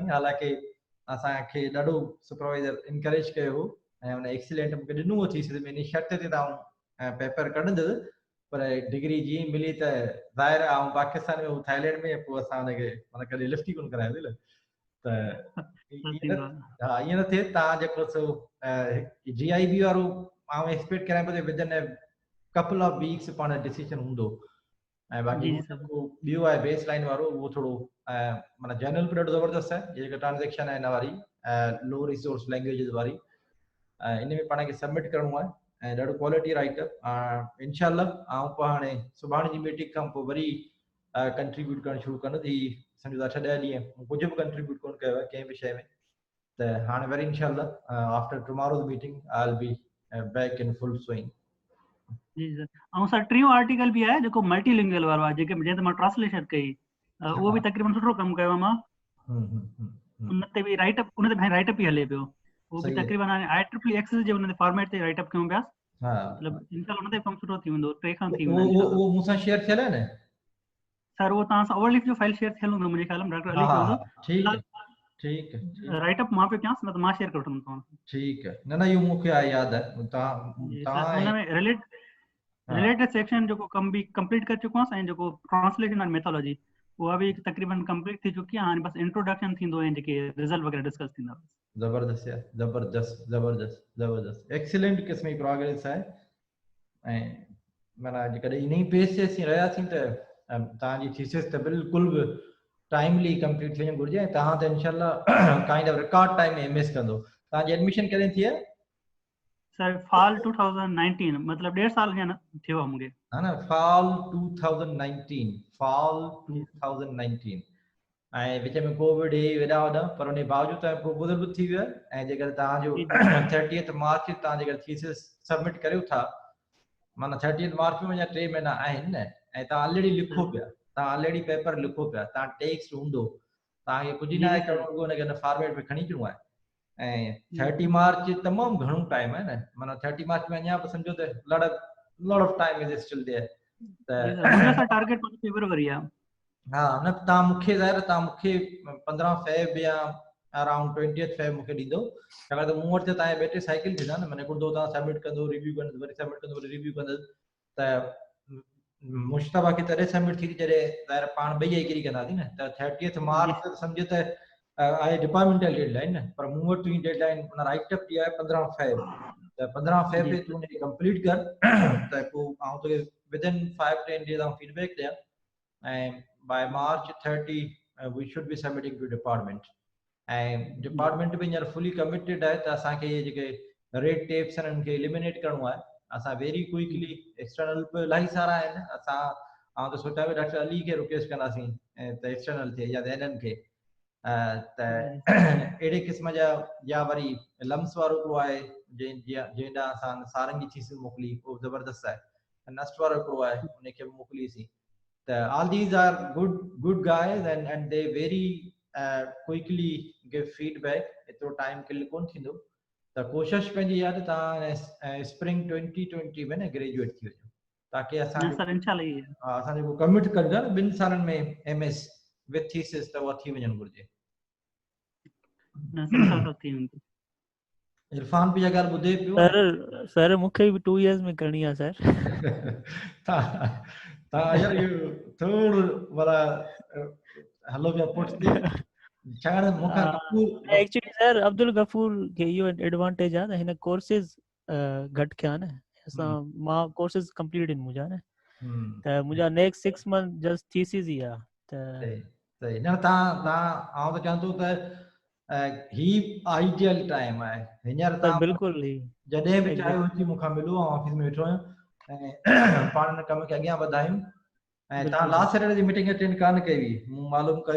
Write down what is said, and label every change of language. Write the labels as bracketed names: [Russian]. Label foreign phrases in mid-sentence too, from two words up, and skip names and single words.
[Sindhi] हालांकि असांखे ॾाढो [English] supervisor encourage [Sindhi] कयो हो ऐं हुन एक्सीलेंट मूंखे ॾिनो हो थीसिस में, इन शर्त ते तव्हां पेपर कढंदुसि, पर डिग्री जीअं मिली त ज़ाहिर आहे ऐं पाकिस्तान में थाईलैंड में पोइ असां हुनखे माना कॾहिं लिफ्ट ई कोन कराईंदी न। त हा, ईअं न थिए। तव्हां जेको सो GIB वारो आउं एक्सपेक्ट करियां पियो त [English] within couple of weeks [Sindhi] पाण डिसीजन हूंदो। ऐं बाक़ी ॿियो आहे [English] base line [Sindhi] वारो, उहो थोरो माना जनरल बि ॾाढो ज़बरदस्त आहे। जेका ट्रांजेक्शन आहे हिन वारी [English] low resource languages [Sindhi] वारी, इन में पाण खे सबमिट करिणो आहे ऐं ॾाढो [English] quality writeup [Sindhi] इंशाल्लाह। ऐं पोइ हाणे सुभाणे जी मीटिंग खां पोइ वरी कंट्रीब्यूट करणु शुरू कंदो ही सम्झो था 6 ॾींहं कुझु बि कंट्रीब्यूट कोन कयो आहे कंहिं बि शइ में त हाणे वरी इंशाल्लाह [English] after tomorrow's meeting I will be back in full swing [Sindhi] जी सर ऐं सर टियों आर्टिकल बि आहे जेको मल्टीलिंगुअल वारो आहे जेके जंहिं ते मां ट्रांसलेशन कई उहो बि तक़रीबन सुठो कमु कयो मां उन ते बि राइटअप उन ते राइटअप ई हले पियो उहो बि तक़रीबन हाणे IEEE एक्सेस जे उन ते फॉर्मेट ते राइटअप कयूं पिया मतलब इंशाल्लाह उन ते कमु सुठो थी वेंदो 3 खां थी वेंदो इंशाल्लाह वो मूंसां शेयर थियल आहे न सर वो तव्हां सां ओवरलिप जो फाइल शेयर थियल हूंदो मुंहिंजे ख्याल में डॉक्टर अली चयो [Urdu] ٹھیک ہے [Sindhi] राइटअप मां पे कयांसि न त मां शेयर करे वठंदुमि तव्हां सां [Urdu] ٹھیک ہے [Sindhi] न इहो मूंखे यादि आहे तव्हां हुन में [English] related section [Sindhi] जेको कम बि कंप्लीट करे चुको आहियां ऐं जेको [English] translation and methodology [Sindhi] उहा बि तक़रीबन कंप्लीट थी चुकी आहे हाणे बस इंट्रोडक्शन थींदो ऐं जेके रिजल्ट वग़ैरह डिस्कस थींदा जबरदस्त यार जबरदस्त एक्सीलेंट क़िस्म जी प्रोग्रेस आहे ऐं माना जेकॾहिं इन ई पेज ते असीं रहियासीं त तव्हांजी थीसिस त बिल्कुलु बि [English] timely complete [Sindhi] थियणु घुरिजे ऐं तव्हां त इंशाल्लाह [English] kind of record time [Sindhi] में MS कंदो तव्हांजी एडमिशन कॾहिं थी आहे सर fall 2019 मतलब 1.5 साल अञा थियो आहे मूंखे [Urdu] ہے نا [Sindhi] fall 2019 ऐं विच में कोविड वेॾा वॾा पर उन बावजूदि तव्हां प्रोपोज़ल बि थी वियो आहे ऐं जेकर तव्हांजो 30 मार्च तव्हां जेकर थीसिस सबमिट करियो था माना 30 मार्च में अञा 3 महीना आहिनि न ऐं तव्हां ऑलरेडी लिखो पिया तव्हां ऑलरेडी पेपर लिखो पिया तव्हां टेक्स्ट हूंदो तव्हांखे कुझु न आहे करिणो रुॻो हुनखे हिन फॉर्मेट में खणी अचिणो आहे ऐं 30 मार्च तमामु घणो टाइम आहे न माना 30 मार्च में अञा बि सम्झो त [English] lot of time is still there [Sindhi] मुंहिंजो टारगेट फेब्रुअरी आहे हा न तव्हां मूंखे ज़ाहिर तव्हां मूंखे 15 फेब या अराउंड 20 फेब मूंखे ॾींदो छाकाणि त मूं वटि तव्हांजे [English] battery cycle [Sindhi] थींदा न माना हिकिड़ो तव्हां सबमिट कंदो रिव्यू कंदो वरी सबमिट कंदो वरी रिव्यू कंदो त मुश्तबा खे तॾहिं सबमिट थी जॾहिं ज़ाहिर पाण ॿई एग्री कंदासीं न त 30 मार्च त सम्झो त आहे [English] departmental deadline [Sindhi] न पर मूं वटि तुंहिंजी डेडलाइन माना राइटअप जी आहे 15 फेब त 15 फेब ते तूं हुनखे कंप्लीट कर त पोइ आउं तोखे [English] within 5-10 days [Sindhi] आउं फीडबैक ॾियां ऐं [English] by March 30 we should be submitting to department and department [Sindhi] bhi हींअर [English] fully committed [Sindhi] आहे त असांखे इहे जेके [English] red tapes [Sindhi] आहिनि उनखे एलिमिनेट करिणो आहे असां [English] very quickly external [Sindhi] बि इलाही सारा आहिनि असां आउं त सोचियां पियो डॉक्टर अली खे रिक्वेस्ट कंदासीं त एक्सटर्नल थिए या इन्हनि खे त अहिड़े क़िस्म जा या वरी लम्स वारो हिकिड़ो आहे जंहिं ॾांहुं असां सारंगी थीसिस मोकिली उहो ज़बरदस्त आहे नस्ट वारो हिकिड़ो आहे उनखे बि मोकिलीसीं [English] all these are good guys and they very quickly give feedback [Sindhi] एतिरो [English] time kill [Sindhi] कोन थींदो त कोशिशि पंहिंजी आहे त तव्हां स्प्रिंग 2020 में न ग्रेजुएट थी वञो ताकी असां जेको कमिट करियो न 2 सालनि में [English] MS with thesis [Sindhi] त उहा थी वञणु घुरिजे इरफान बि अगरि ॿुधे पियो सर मूंखे बि 2 इयर्स में करणी आहे सर यार इहो थोरो वाला हलो पिया पुठिते छाकाणि मूंखां एक्चुअली सर अब्दुल गफूर खे इहो एडवांटेज आहे त हिन कोर्सेस घटि कया न असां मां कोर्सेस कंप्लीट आहिनि मुंहिंजा न त मुंहिंजा [English] next 6 month just thesis [Sindhi] ई आहे त सही न तव्हां आउं त चवां थो त ही [English] ideal time [Sindhi] आहे हींअर तव्हां बिल्कुलु जॾहिं बि चाहियो अची मूंखां मिलो ऑफिस में वेठो आहियां ऐं पाण हिन कम खे अॻियां वधायूं ऐं तव्हां [English] last Saturday [Sindhi] जी मीटिंग अटेंड कान कई हुई मूं मालूम कयो